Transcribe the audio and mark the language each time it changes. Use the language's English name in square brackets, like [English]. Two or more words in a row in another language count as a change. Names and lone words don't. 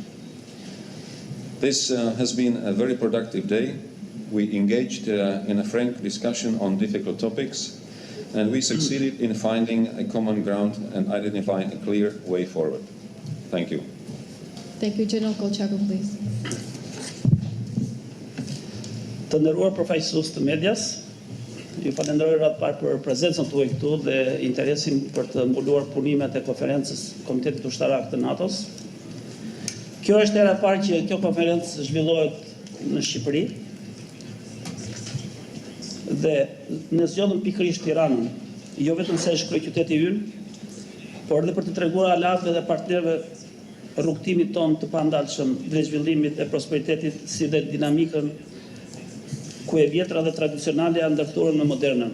[English] This has been a very productive day. We engaged in a frank discussion on difficult topics, and we succeeded in finding a common ground and identifying a clear way forward. Thank you. Thank you. General Kollçaku, please. [Albanian] Të nderuar përfaqësues të medias, ju falenderoj ratë parë për prezencën tuaj këtu dhe interesin për të mbuluar punimet e konferencës Komitetit Ushtarak të NATO-s. Kjo është hera e parë që kjo konferencë zhvillohet në Shqipëri dhe ne zgjodhëm pikërisht Tiranën, jo vetëm se është kryeqyteti ynë, por edhe për të treguar aleatëve dhe partnerëve rrugtimit tonë të pandalshëm drejt zhvillimit e prosperitetit si dhe dinamikën ku e vjetra dhe tradicionale janë ndërthurën në modernën.